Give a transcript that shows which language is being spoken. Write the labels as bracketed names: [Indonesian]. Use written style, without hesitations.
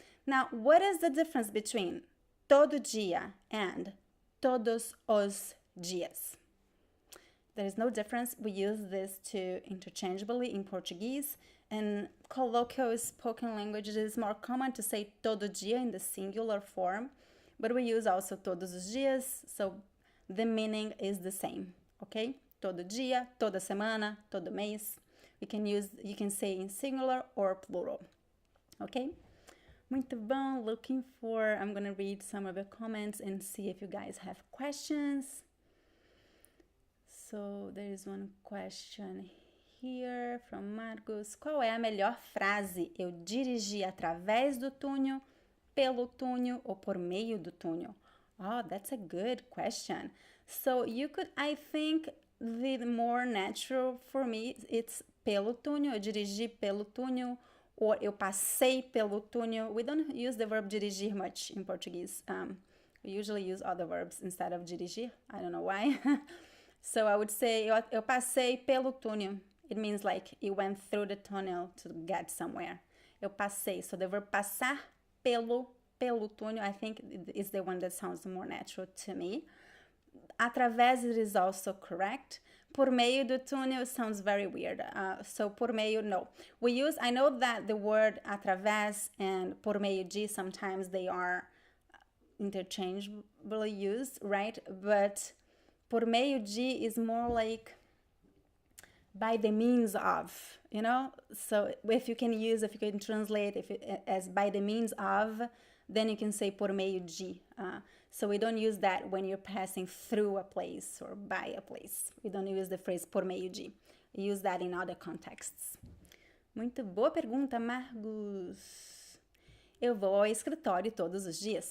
[English] Now, what is the difference between todo dia and [Portuguese] todos os dias? [English] There is no difference. We use this two interchangeably in Portuguese. In colloquial spoken languages, it is more common to say [Portuguese] todo dia [English] in the singular form, but we use also [Portuguese] todos os dias, [English] so the meaning is the same, okay? [Portuguese] Todo dia, toda semana, todo mês. [English] You can say in singular or plural, okay? [Portuguese] Muito bom, [English] I'm gonna read some of the comments and see if you guys have questions. So there is one question here from Marcos. [Portuguese] Qual é a melhor frase? Eu dirigi através do túnel, pelo túnel ou por meio do túnel? [English] Oh, that's a good question. So I think the more natural for me, it's [Portuguese] pelo túnel. Eu dirigi pelo túnel, or eu passei pelo túnel. [English] We don't use the verb dirigir much in Portuguese. We usually use other verbs instead of dirigir. I don't know why. So I would say [Portuguese] eu passei pelo túnel. [English] It means like you went through the tunnel to get somewhere. [Portuguese] Eu passei. [English] So the verb [Portuguese] passar pelo túnel, [English] I think is the one that sounds more natural to me. Através is also correct. [Portuguese] Por meio do túnel [English] sounds very weird. So por meio, no. I know that the word através and [Portuguese] por meio de, [English] sometimes they are interchangeably used, right? But por meio de is more like by the means of, you know? So if you can translate as by the means of, then you can say [Portuguese] por meio de. [English] So we don't use that when you're passing through a place or by a place. We don't use the phrase [Portuguese] por meio de. [English] We use that in other contexts. [Portuguese] Muito boa pergunta, Margus. Eu vou ao escritório todos os dias.